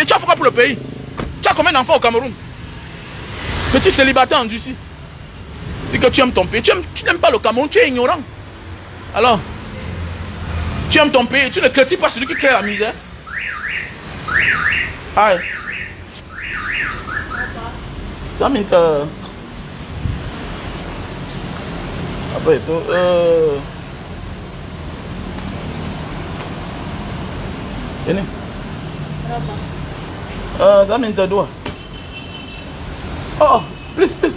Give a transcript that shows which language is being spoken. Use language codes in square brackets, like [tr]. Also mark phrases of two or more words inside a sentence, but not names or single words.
[fr] Tu as fait quoi pour le pays? Tu as combien d'enfants au Cameroun? Petit célibataire en Russie. Dis que tu aimes ton pays. Tu n'aimes pas le Cameroun, tu es ignorant. Alors, tu aimes ton pays, tu ne critiques pas celui qui crée la misère. Aïe. Ça m'intéresse. [id] Apa itu? Ini. Berapa? Saya minta 2. [en] Oh, please.